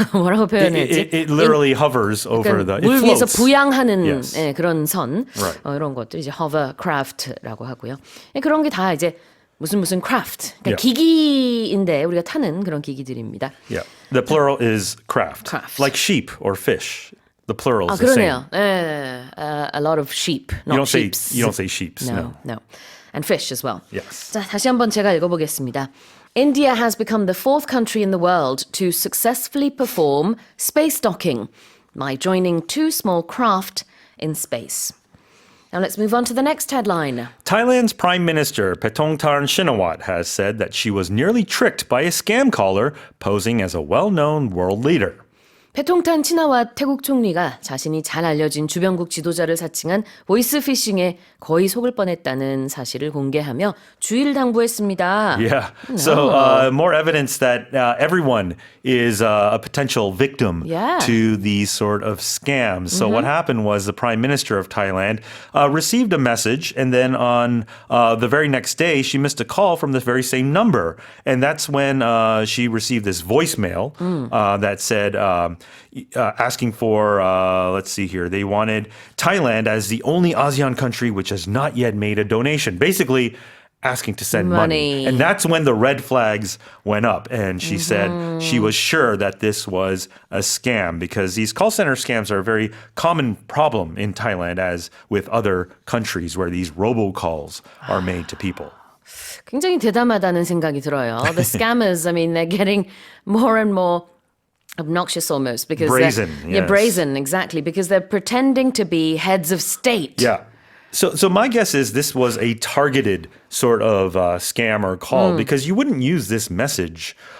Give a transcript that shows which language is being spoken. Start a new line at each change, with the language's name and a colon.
Korean: 뭐라고 표현했지?
English: It literally hovers over the.
Korean: 물
English: It
Korean: 위에서
English: floats.
Korean: 부양하는
English: Yes.
Korean: 예, 그런 선
English: Right.
Korean: 이런 것들 이제 hovercraft라고 하고요. 예, 그런 게 다 이제 무슨 craft, 그러니까
English: Yeah.
Korean: 기기인데 우리가 타는 그런 기기들입니다.
English: Yeah. The plural is craft. Craft. Like sheep or fish. The plural
Korean: 아
English: is the same.
Korean: 그러네요.
English: 예, a lot of sheep, not sheeps. You don't say sheeps. No. No. And fish as well. Yes.
Korean: 자, 다시 한번 제가 읽어보겠습니다.
English: India has become the fourth country in the world to successfully perform space docking by joining two small craft in space. Now let's move on to the next headline. Thailand's Prime Minister Paetongtarn Shinawatra has said that she was nearly tricked by a scam caller posing as a well-known world leader.
Korean: 패통탄 치나와 태국 총리가 자신이 잘 알려진 주변국 지도자를 사칭한 보이스피싱에 거의 속을 뻔했다는 사실을 공개하며 주의를 당부했습니다.
English: Yeah. So more evidence that everyone is a potential victim Yeah. to these sort of scams. So what happened was the Prime Minister of Thailand received a message, and then on the very next day, she missed a call from the very same number. And that's when she received this voicemail that said, asking for, let's see here, they wanted Thailand as the only ASEAN country which has not yet made a donation. Basically, asking to send money. Money. And that's when the red flags went up. And she said she was sure that this was a scam because these call center scams are a very common problem in Thailand, as with other countries where these robocalls are made to people.
Korean: 굉장히 대담하다는 생각이 들어요.
English: The scammers, I mean, they're getting more and more obnoxious almost because Brazen, yeah, yes. brazen, exactly, because they're pretending to be heads of state. Yeah. So my guess is this was a targeted sort of scam or call because you wouldn't use this message.